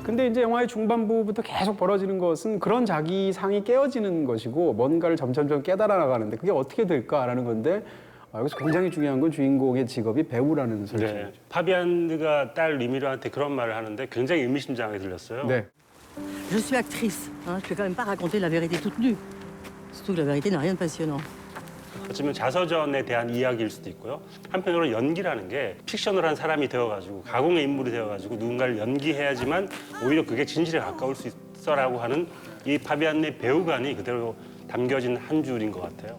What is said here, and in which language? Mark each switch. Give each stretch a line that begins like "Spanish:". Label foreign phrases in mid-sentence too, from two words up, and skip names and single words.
Korean: 근데 이제 영화의 중반부부터 계속 벌어지는 것은 그런 자기 상이 깨어지는 것이고 뭔가를 점점점 깨달아 나가는데 그게 어떻게 될까라는 건데 여기서 굉장히 중요한 건 주인공의 직업이 배우라는 설정이죠. 네. 파비안느가 딸 리미르한테 그런 말을 하는데 굉장히 의미심장하게 들렸어요. 네.
French: Je suis actrice. Hein, je vais quand même pas raconter la vérité toute nue. Surtout que la vérité n'a rien de passionnant.
Korean: 어쩌면 자서전에 대한 이야기일 수도 있고요. 한편으로 연기라는 게 픽션을 한 사람이 되어가지고 가공의 인물이 되어가지고 누군가를 연기해야지만 오히려 그게 진실에 가까울 수 있어라고 하는 이 파비안느의 배우관이 그대로 담겨진 한 줄인 것 같아요.